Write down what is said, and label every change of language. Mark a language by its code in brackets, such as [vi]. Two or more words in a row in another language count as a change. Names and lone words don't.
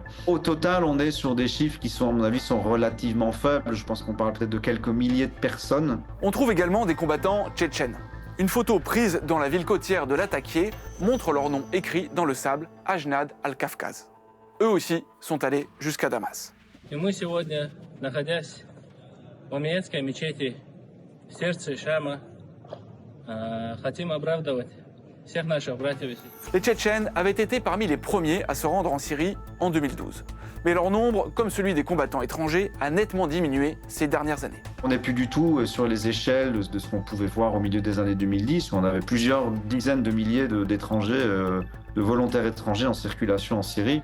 [fr] Au total, on est sur des chiffres qui sont, à mon avis, sont relativement faibles. Je pense qu'on parle peut-être de quelques milliers de personnes. On trouve également des combattants tchétchènes. Une photo prise dans la ville côtière de Latakia montre leur nom écrit dans le sable, Ajnad al-Kafkaz. Eux aussi sont allés jusqu'à Damas. [ru] И мы сегодня, находясь в Амиятской мечети, в сердце Шама, хотим оправдывать всех наших братьев. [fr] Les Tchétchènes avaient été parmi les premiers à se rendre en Syrie en 2012. Mais leur nombre, comme celui des combattants étrangers, a nettement diminué ces dernières années. On n'est plus du tout sur les échelles de ce qu'on pouvait voir au milieu des années 2010, où on avait plusieurs dizaines de milliers d'étrangers, de volontaires étrangers en circulation en Syrie.